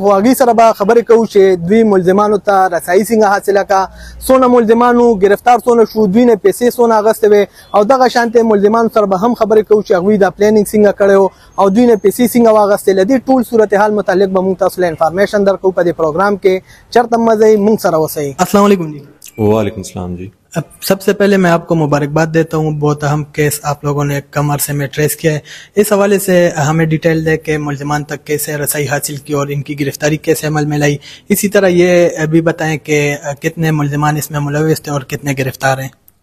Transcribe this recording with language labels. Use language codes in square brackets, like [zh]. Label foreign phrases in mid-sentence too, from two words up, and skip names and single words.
[ps] غواګي سره به خبرې کوو چې دوی ملزمانو ته رسایي څنګه حاصله کا، څونه ملزمانو گرفتار څونه شو، دوی نه پیسې څونه اغستې وې او دغه شانته ملزمانو سره به هم خبرې کوو چې هغوی دا پلانینګ څنګه کړی او دوی نه پیسې څنګه واغستې. له دې ټول صورتحال متعلق به موږ تاسو له انفارمیشن درکو په دې پروګرام کې. چرته مزه موږ سره اوسئ. [ar] السلام علیکم [ps] جی. [ar] وعلیکم السلام جی. [ur] سب سے پہلے میں آپ کو مبارکباد دیتا ہوں، بہت اہم کیس آپ لوگوں نے کم عرصے میں ٹریس کیا ہے. اس حوالے سے ہمیں ڈیٹیل دے کہ ملزمان تک کیسے رسائی حاصل کی اور ان کی گرفتاری کیسے عمل میں لائی. اسی طرح یہ بھی بتائیں کہ کتنے ملزمان اس میں ملوث تھے اور کتنے گرفتار ہیں.